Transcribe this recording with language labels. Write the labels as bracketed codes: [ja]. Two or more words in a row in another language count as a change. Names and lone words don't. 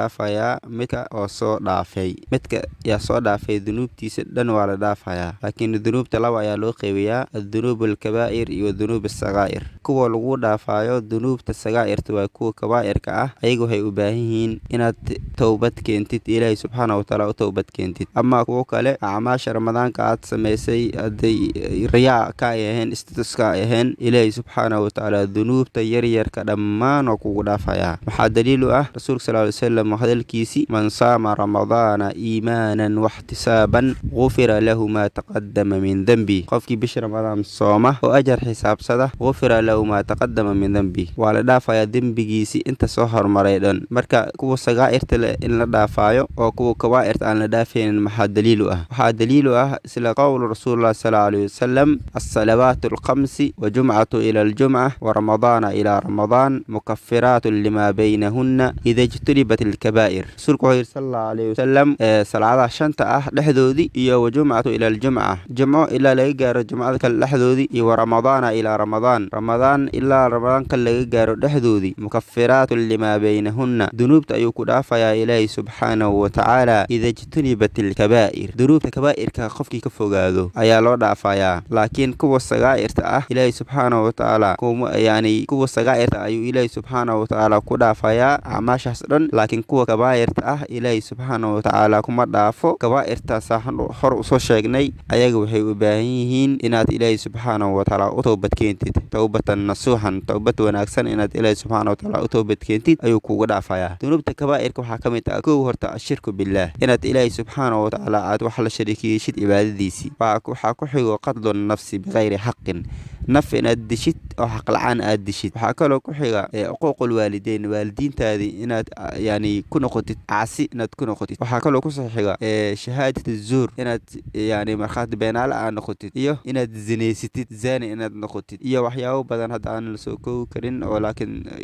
[so] dhaafayaa midka oo soo dhaafay midka yaa soo dhaafay dunuubtiisa dhan waa la dhaafayaa laakiin dunuubta laba ayaa loo qeybiyaa [ar] الذنوب الكبائر [so] iyo [ar] الذنوب الصغائر [so] kuwa lagu dhaafayo dunuubta sagaa'irta waa kuwa kabaa'irka ah ayagu waxay u baahan yihiin inaad tawbad keentid Ilaahay [ar] سبحانه وتعالى [so] u tawbad keentid ama kuwa kale acmaasha Ramadaanka aad sameysay haday riyaa ka yahay istatuska yahay Ilaahay [ar] سبحانه وتعالى [so] dunuubta yaryarka dhammaan oo kugu dhaafaya waxa daliil u ah rasuulka [ar] صلى الله عليه وسلم [so] hadalkiisi [ar] من صام رمضان إيمانا واحتسابا غفر له ما تقدم من ذنبه [so] qofkii bisha Ramadaan sooma oo ajar xisaabsada [ar] غفر له ما تقدم من ذنبه [so] waa la dhaafaya dambigiisi inta soo hormaray dhan marka kuwa sagaa'irta in la dhaafayo oo kuwa kabaa'irta aan la dhaafeen maxaa daliil u ah waxa daliil u ah sila [ar] قول رسول الله صلى الله عليه وسلم الصلوات الخمس والجمعة إلى الجمعة و رمضان إلى رمضان مكفرات لما بينهن إذا اجتنبت الكبائر [so] rasuulku [ar] صلى الله عليه وسلم [so] salaada shanta ah dhexdoodii iyo [ar] والجمعة إلى الجمعة [so] jum'o ila laga gaaro jum'ada kale dhexdoodii iyo [ar] رمضان إلى رمضان [so] ila ramadan kale laga gaaro dhexdoodii [ar] مكفرات لما بينهن [so] dunuubta ayuu ku dhaafayaa Ilaahay [ar] سبحانه وتعالى إذا اجتنبت الكبائر [so] dunuubta kabaa'irka qofkii ka fogaado ayaa loo dhaafayaa laakiin kuwa sagaa'irta ah Ilaahay [ar] سبحانه وتعالى [so] kuwa sagaa'irta ayuu Ilaahay [ar] سبحانه وتعالى [so] ku dhaafayaa acmaashaas dhan laakiin kuwa kabaa'irta ah Ilaahay [ar] سبحانه وتعالى [so] kuma dhaafo kabaa'irtaas hor u soo sheegnay ayaga waxay u baahan yihiin inaad Ilaahay [ar] سبحانه وتعالى [so] u tawbad keentid [ar] توبة نصوحا [so] tawbad wanaagsan inaad Ilaahay [ar] سبحانه وتعالى [so] u tawbad keentid ayuu kugu dhaafayaa dunuubta kabaa'irka waxa kamid ah koow horta [ar] الشرك بالله [so] inaad Ilaahay [ar] سبحانه وتعالى [so] aad wax la shariikiysid cibaadadiisi waxa ku xigo [ar] قتل النفس بغير حق [so] naf inaad dishid oo xaq la'aan aad dishid waxa kale ku xiga [ar] عقوق الوالدين [so] waalidiintaadi inaad ku noqotid caasi inaad ku noqotid waxa kale ku soo xiga [ar] شهادة الزور [so] inaad marxad beenaal aan noqotid iyo inaad zineysatid zani inaad noqotid iyo waxyaabo badan hadda aan la soo koobi karin oo laakiin